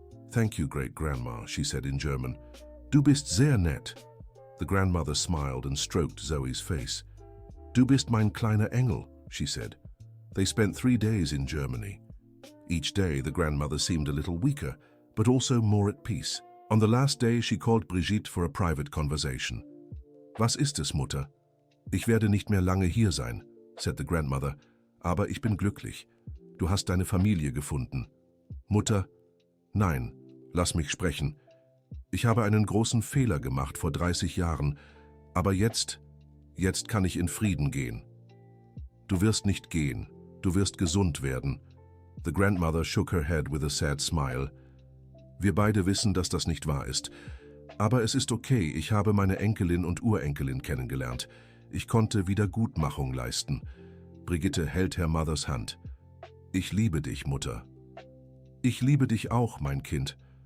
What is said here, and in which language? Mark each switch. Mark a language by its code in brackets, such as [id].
[en] "Thank you, great-grandma," she said in German. [de] "Du bist sehr nett." [en] The grandmother smiled and stroked Zoe's face. [de] Du bist mein kleiner Engel, [en] she said. They spent 3 days in Germany. Each day, the grandmother seemed a little weaker, but also more at peace. On the last day, she called Brigitte for a private conversation. [de] Was ist es, Mutter? Ich werde nicht mehr lange hier sein, [en] said the grandmother, [de] aber ich bin glücklich. Du hast deine Familie gefunden. Mutter, nein, lass mich sprechen. Ich habe einen großen Fehler gemacht vor 30 Jahren, aber jetzt kann ich in Frieden gehen. Du wirst nicht gehen, du wirst gesund werden. [en] The grandmother shook her head with a sad smile. [de] Wir beide wissen, dass das nicht wahr ist. Aber es ist okay, ich habe meine Enkelin und Urenkelin kennengelernt. Ich konnte Wiedergutmachung leisten. Brigitte hält Herr Mothers Hand. Ich liebe dich, Mutter. Ich liebe dich auch, mein Kind.